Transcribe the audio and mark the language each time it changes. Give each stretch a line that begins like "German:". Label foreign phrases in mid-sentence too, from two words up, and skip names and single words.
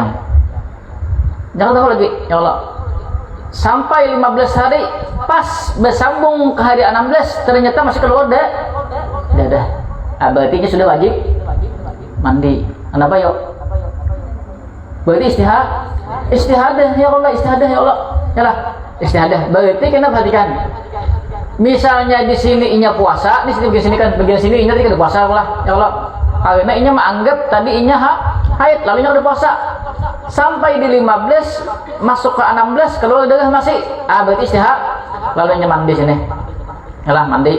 Indonesian: Jangan tahu lagi
Arabic: ya Allah.
Indonesian: Sampai 15 hari pas bersambung ke hari 16 ternyata masih keluar dadah. Berarti sudah wajib mandi. Kenapa yuk? Berarti istihadah
Arabic: ya Allah,
Indonesian: istihadah
Arabic: ya Allah.
Indonesian: Yalah, istihadah. Berarti kena perhatikan. Misalnya di sini inya puasa, di sini kan bagian sini inya tidak puasa lah.
Arabic: Ya Allah.
Indonesian: Karena inya menganggap tadi inya haid, lalu inya udah puasa. Sampai di 15 masuk ke 16 keluar darah masih. Berarti istihadah. Lalu inya mandi sini. Yalah, mandi.